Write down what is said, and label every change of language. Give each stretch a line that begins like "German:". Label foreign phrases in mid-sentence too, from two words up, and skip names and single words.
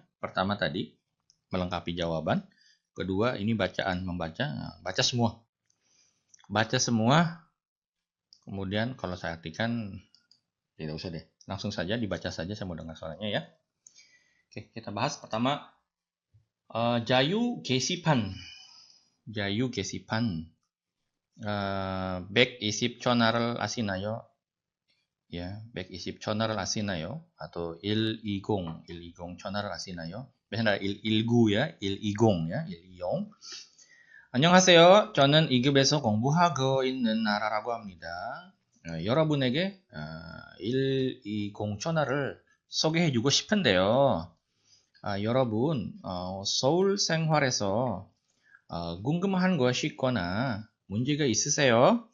Indonesian: Pertama tadi melengkapi jawaban. Kedua ini membaca, baca semua. Baca semua. Kemudian kalau saya artikan tidak usah deh. Langsung saja dibaca saja, saya mau dengar suaranya ya. Oke, kita bahas pertama
Korean: 자유 게시판. 자유 게시판. 120 전화를 아시나요? Ya, 120 전화를 아시나요? atau 120 전화를 아시나요?
Indonesian: biasanya 119 ya, 120 ya, 120.
Korean: 안녕하세요. 저는 2급에서 공부하고 있는 나라라고 합니다. 여러분에게 120 전화를 소개해주고 싶은데요. 여러분, 서울 생활에서 궁금한 것이 있거나 문제가 있으세요?